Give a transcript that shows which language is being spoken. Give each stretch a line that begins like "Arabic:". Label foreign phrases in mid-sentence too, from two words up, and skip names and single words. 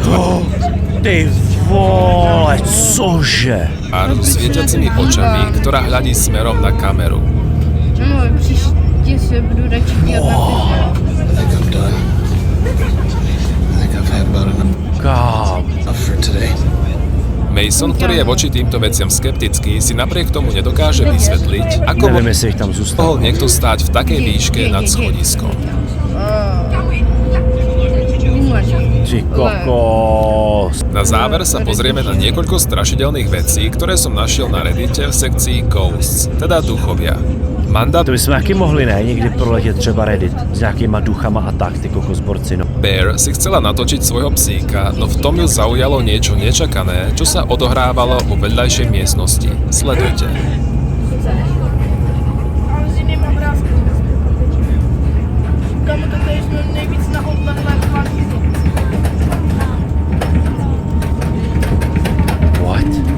Czech: Ty vole, cože?
Slovak: tvár s svietiacimi očami, ktorá hľadí smerom na kameru.
Czech: No, příště se budu radši dělat na video.
English: I think I'm done. I think I've had about enough for today.
Slovak: Mason, ktorý je voči týmto veciam skeptický, si napriek tomu nedokáže vysvetliť, ako Neviem, jestli ich tam mohol
Czech: zůstal.
Slovak: niekto stáť v takej výške nad schodiskom.
Czech: Ty kokos.
Slovak: Na záver sa pozrieme na niekoľko strašidelných vecí, ktoré som našiel na Reddite v sekcii Ghosts, teda duchovia. Manda
Czech: To bychom taky mohli, ne? Někdy proletět třeba Reddit s nějakýma duchama a tak, ty kokosborci, no.
Slovak: Bear si chcela natočiť svojho psíka, no v tom ju zaujalo niečo nečakané, čo sa odohrávalo vo vedľajšej miestnosti. Sledujte.
English: What?